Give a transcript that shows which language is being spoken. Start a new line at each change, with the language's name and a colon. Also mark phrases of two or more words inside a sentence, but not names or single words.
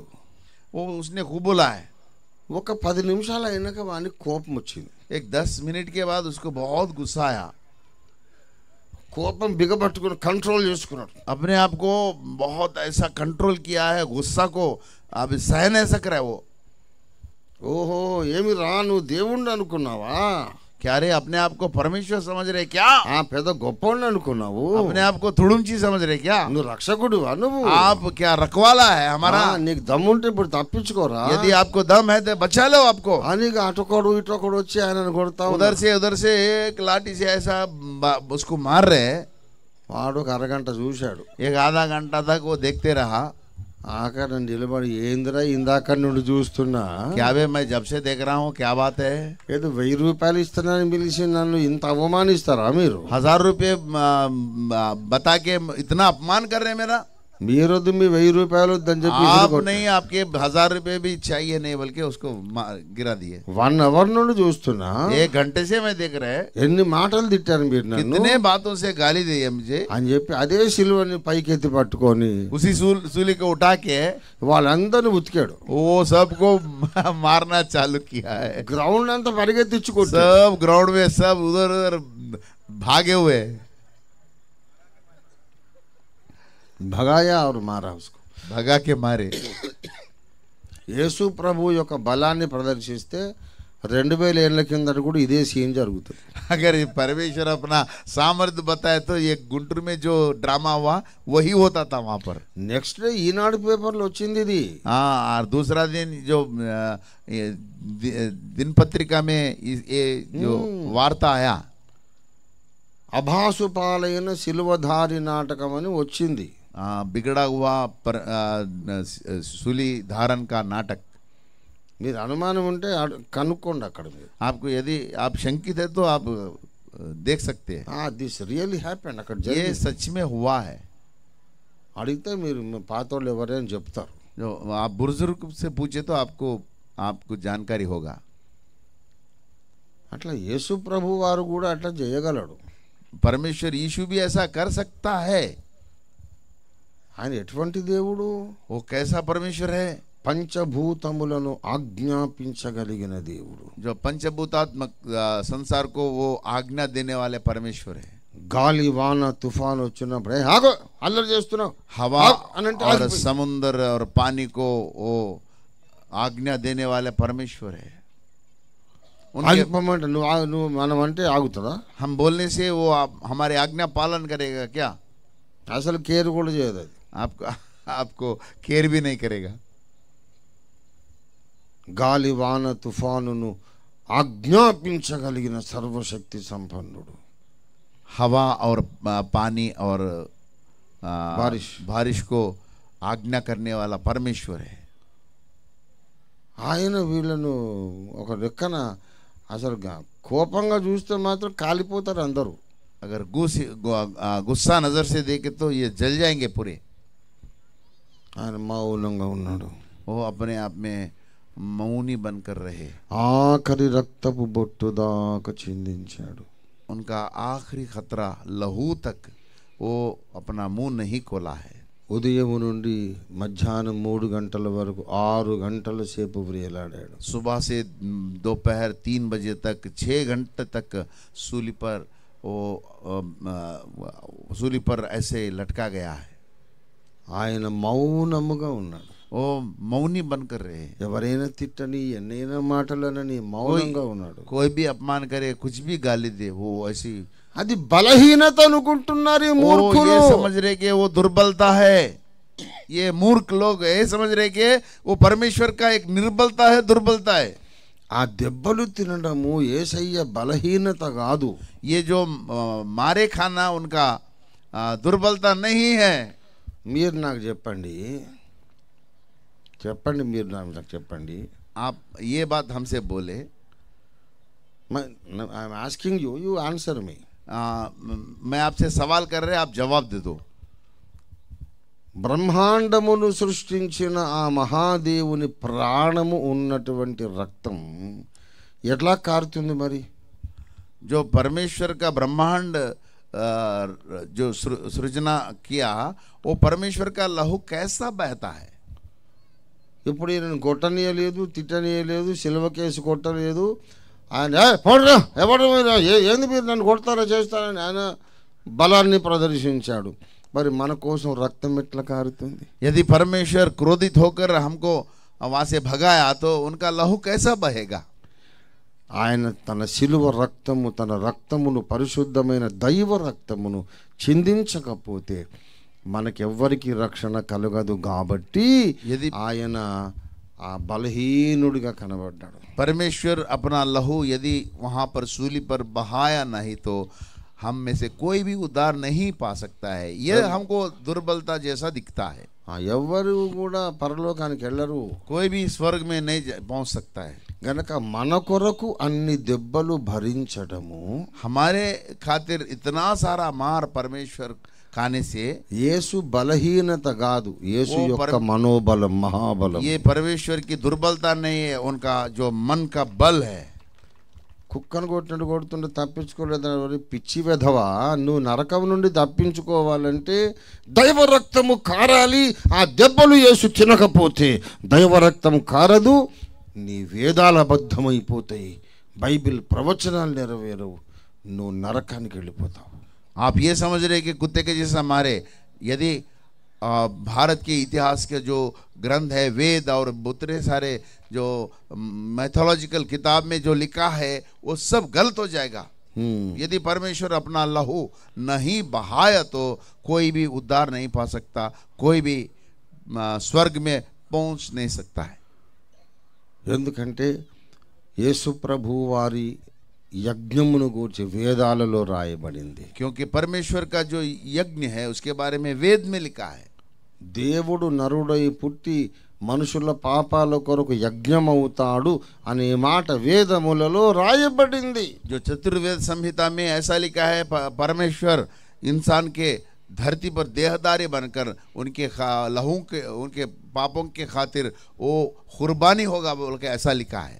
Hindi: वो उसने खूब बोला है।
Telugu: ఒక 10 నిమిషాలు అయినాక వానికి కోపం వచ్చింది.
Hindi: एक 10 मिनट के बाद उसको बहुत गुस्सा आया।
Telugu: కోపం బిగబట్టుకుని కంట్రోల్ చేసుకున్నాడు.
Hindi: अपने आप को बहुत ऐसा कंट्रोल किया है, गुस्सा को अब सहन नहीं सक रहा है वो।
Telugu: ఓహో ఏమి రా నువ్వు దేవుణ్ణి అనుకున్నావా?
Hindi: क्या रे अपने आप को परमेश्वर समझ रहे क्या?
Telugu: పెద్ద గొప్పవాడిని అనుకున్నావు?
Hindi: अपने आप को थुड़ुमची समझ रहे क्या?
Telugu: నువ్వు రక్షకుడువా? నువ్వు
Hindi: आप क्या रखवाला है हमारा?
Telugu: నీకు దమ్ముంటే ఇప్పుడు తప్పించుకోరా.
Hindi: यदि आपको दम है तो बचा लो आपको।
Telugu: అని అటొకడు ఇటొకడు వచ్చి ఆయనను కొడతా
Hindi: उधर से एक लाठी से ऐसा उसको मार रहे।
Telugu: వాడు ఒక అరగంట చూశాడు.
Hindi: एक आधा घंटा तक वो देखते रहा।
Telugu: ఆఖరి నిలబడి ఏందిరా ఇందాక నుండి చూస్తున్నా,
Hindi: क्या बे मैं जब से देख रहा हूँ, क्या बात है?
Telugu: ఏదో 1000 రూపాయలు ఇస్తున్నానని పిలిచి నన్ను ఇంత అవమానిస్తారా మీరు?
Hindi: 1000 रुपये बता के इतना अपमान कर रहे हैं मेरा।
Telugu: మీరొద్దు మీ 1000 రూపాయలు వద్దని చెప్పి
Hindi: आप नहीं, आपके 1000 रुपये भी चाहिए नहीं, बल्कि उसको गिरा दिए।
Telugu: 1 అవర్ నుండి చూస్తున్నా
Hindi: 1 घंटे से मैं देख रहे।
Telugu: ఎన్ని మాటలు తిట్టారు మీరు నన్ను
Hindi: कितने बातों से गाली दी है मुझे
Telugu: అని చెప్పి అదే సిలువని పైకెత్తి పట్టుకొని
Hindi: उसी सूली को उठा के
Telugu: వాళ్ళందరిని ఉతికాడు.
Hindi: वो सबको मारना चालू किया है।
Telugu: గ్రౌండ్ అంతా పరిగెత్తించి కొట్టాడు.
Hindi: सब ग्राउंड में सब उधर उधर भागे हुए భగాయా और मारा उसको. भगा के मारे।
Telugu: యేసు ప్రభు యొక్క బలాన్ని ప్రదర్శిస్తే 2000 ఏళ్ల కిందట కూడా ఇదే సీన్ జరుగుతుంది.
Hindi: अगर परमेश्वर अपना सामर्थ्य बताए तो ये गुंटूर में जो ड्रामा हुआ वही होता था वहां पर।
English: next day
Telugu: ఈనాడు పేపర్లో వచ్చింది ఇది.
Hindi: हाँ, और दूसरा दिन जो दिन पत्रिका में ये जो वार्ता आया,
Telugu: అభాసుపాలైన సిలువధారి నాటకం అని వచ్చింది.
Hindi: बिगड़ा हुआ सूली धारण का नाटक।
Telugu: మీరు అనుమానం ఉంటే కనుక్కోండి అక్కడ. మీరు
Hindi: आपको यदि आप शंकित है तो आप देख सकते हैं।
English: This really happened.
Telugu: అక్కడ
Hindi: ये सच में हुआ है।
Telugu: అడిగితే మీరు పాతోళ్ళు ఎవరైనా చెప్తారు.
Hindi: जो आप बुजुर्ग से पूछे तो आपको जानकारी होगा।
Telugu: అట్లా యేసు ప్రభు వారు కూడా అట్లా చేయగలడు.
Hindi: परमेश्वर यीशु भी ऐसा कर सकता है।
Telugu: ఆయన ఎటువంటి దేవుడు?
Hindi: वो कैसा परमेश्वर है?
Telugu: పంచభూతములను ఆజ్ఞాపించగలిగిన దేవుడు.
Hindi: जो पंचभूतात्मक संसार को वो आज्ञा देने वाले परमेश्वर है।
Telugu: గాలి వాన తుఫాన్ వచ్చినప్పుడు ఆగో అల్లరి చేస్తున్నావు,
Hindi: हवा
Telugu: అనంటే
Hindi: और समुद्र और पानी को वो आज्ञा देने वाले परमेश्वर है।
Telugu: ఆగిపోమంటే నువ్వు మనం అంటే ఆగుతుందా?
Hindi: हम बोलने से वो हमारे आज्ञा पालन करेगा क्या?
Telugu: అసలు కేర్ కూడా చేయదు అది.
Hindi: आपको केयर भी नहीं करेगा।
Telugu: గాలి వాన తుఫానును ఆజ్ఞాపించగలిగిన సర్వశక్తి సంపన్నుడు.
Hindi: हवा और पानी और बारिश को आज्ञा करने वाला परमेश्वर है।
Telugu: ఆయన వీళ్ళను ఒక రెక్కన అసలు కోపంగా చూస్తే మాత్రం కాలిపోతారు అందరూ.
Hindi: अगर गुस्सा नजर से देखे तो ये जल जाएंगे पूरे।
Telugu: ఆయన మౌనంగా ఉన్నాడు.
Hindi: वो अपने आप में मौनी बनकर रहे।
Telugu: ఆఖరి రక్తపు బొట్టు దాకా చిందించాడు.
Hindi: उनका आखिरी खतरा लहू तक वो अपना मुंह नहीं खोला है।
Telugu: ఉదయం నుండి మధ్యాహ్నం 3 గంటల వరకు 6 గంటల సేపు వ్రేలాడాడు.
Hindi: सुबह से दोपहर 3 बजे तक 6 घंटे तक सूली पर ऐसे लटका गया है।
Telugu: ఆయన మౌనముగా ఉన్నాడు.
Hindi: वो मौनी बनकर रहे।
Telugu: ఎవరైనా తిట్టని ఎన్నైనా మాటలనని మౌనంగా ఉన్నాడు.
Hindi: कोई भी अपमान करे, कुछ भी गाली दे, वो ऐसी
Telugu: అది బలహీనత అనుకుంటున్నారు ఈ మూర్ఖులు.
Hindi: ये समझ रहे कि वो दुर्बलता है। ये मूर्ख लोग ये समझ रहे कि वो परमेश्वर का एक निर्बलता है, दुर्बलता है।
Telugu: ఆ దెబ్బలు తినడము యేసయ్య బలహీనత కాదు.
Hindi: ये जो मारे खाना उनका दुर्बलता नहीं है।
Telugu: మీరు నాకు చెప్పండి, మీరు నాకు చెప్పండి.
Hindi: आप ये बात हमसे बोले।
English: I am asking you, you answer me.
Hindi: मैं आपसे सवाल कर रहे, आप जवाब दे दो।
Telugu: బ్రహ్మాండమును సృష్టించిన ఆ మహాదేవుని ప్రాణము ఉన్నటువంటి రక్తం ఎట్లా కారుతుంది మరి?
Hindi: जो परमेश्वर का ब्रह्मांड जो सृजना किया, वो परमेश्वर का लहू कैसा बहता है?
Telugu: ఇప్పుడు నేను కొట్టనీయలేదు, తిట్టనీయలేదు, సిలువ కేసు కొట్టలేదు. ఆయన ఎవరు ఏంది మీరు నన్ను కొడతారా చేస్తారని ఆయన బలాన్ని ప్రదర్శించాడు. మరి మన కోసం రక్తం ఎట్లా కారుతుంది?
Hindi: यदि परमेश्वर क्रोधित होकर हमको वहां से भगाया तो उनका लहू कैसा बहेगा?
Telugu: ఆయన తన శిలువ రక్తము, తన రక్తమును, పరిశుద్ధమైన దైవ రక్తమును చిందించకపోతే మనకెవ్వరికి రక్షణ కలగదు. కాబట్టి ఆయన ఆ బలహీనుడిగా కనబడ్డాడు.
Hindi: परमेश्वर अपना लहू यदि वहां पर सूली पर बहाया नहीं तो हम में से कोई भी उद्धार नहीं पा सकता है। यह हमको दुर्बलता जैसा दिखता है।
Telugu: ఎవరు కూడా పరలోకానికి వెళ్ళరు,
Hindi: कोई भी स्वर्ग में नहीं पहुंच सकता है।
Telugu: గనక మన కొరకు అన్ని దెబ్బలు భరించడము,
Hindi: हमारे खातिर इतना सारा मार परमेश्वर खाने से,
Telugu: యేసు బలహీనత కాదు, యేసు యొక్క మనోబలం, మహాబలం.
Hindi: ये परमेश्वर की दुर्बलता नहीं है, उनका जो मन का बल है।
Telugu: కుక్కను కొట్టినట్టు కొడుతుంటే తప్పించుకోలేదు. పిచ్చి వెధవా, నువ్వు నరకం నుండి తప్పించుకోవాలంటే దైవ రక్తము కారాలి. ఆ దెబ్బలు యేసు తినకపోతే దైవ రక్తం కారదు, నీ వేదాలు అబద్ధమైపోతాయి, బైబిల్ ప్రవచనాలు నెరవేరవు, నువ్వు నరకానికి వెళ్ళిపోతావు.
Hindi: आप ये समझ रहे कि कुत्ते के जैसा मारे? यदि भारत के इतिहास के जो ग्रंथ है, वेद और बुतरे सारे जो मैथोलॉजिकल किताब में जो लिखा है वो सब गलत हो जाएगा। यदि परमेश्वर अपना लहू नहीं बहाया तो कोई भी उद्धार नहीं पा सकता, कोई भी स्वर्ग में पहुंच नहीं सकता है।
Telugu: ఎందుకంటే యేసు ప్రభు వారి యజ్ఞమును గూర్చి వేదాలలో రాయబడింది.
Hindi: क्योंकि परमेश्वर का जो यज्ञ है उसके बारे में वेद में लिखा है।
Telugu: దేవుడు నరుడై పుట్టి మనుషుల పాపాల కొరకు యజ్ఞమవుతాడు అనే మాట వేదములలో రాయబడింది.
Hindi: जो चतुर्वेद संहिता में ऐसा लिखा है, परमेश्वर इंसान के धरती पर देहदारी बनकर उनके लहू के, उनके पापों के खातिर वो कुर्बानी होगा बोल के ऐसा लिखा है।